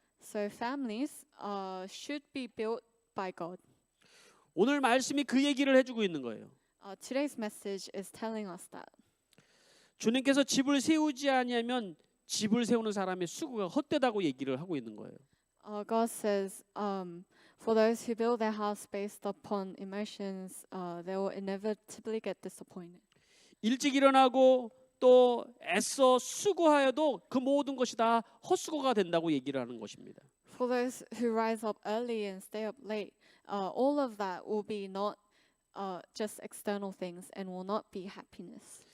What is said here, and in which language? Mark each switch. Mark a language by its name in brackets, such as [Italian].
[English] So families should be built by God. [Korean] 오늘 말씀이 그 얘기를 해주고 있는 거예요. [English] Today's message is telling us that. [Korean] 주님께서 집을 세우지 아니하면 집을 세우는 사람의 수고가 헛되다고 얘기를 하고 있는 거예요. [English] God says, for those who build their house based upon emotions, they will inevitably get disappointed. [Korean] 일찍 일어나고 또 애써 수고하여도 그 모든 것이 다 헛수고가 된다고 얘기를 하는 것입니다. [English] For those who rise up early and stay up late, all of that will be not just external things and will not be happiness.